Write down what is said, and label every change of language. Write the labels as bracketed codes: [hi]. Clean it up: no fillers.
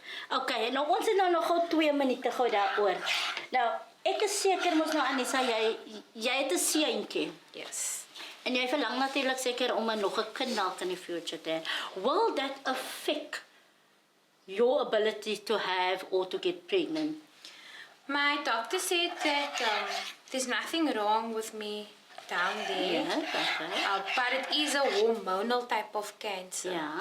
[af] Okay, nou ons het nou nog gou 2 minute gou daaroor. Nou, ek is seker mos nou Anisah, jy het 'n seentjie. [en] Yes. [af] En jy verlang natuurlik seker om nog 'n kind dalk in die future te hê. [en] Will that affect your ability to have or to get pregnant? My doctor said that there's nothing wrong with me down there. Yeah, okay. But it is a hormonal type of cancer. Yeah.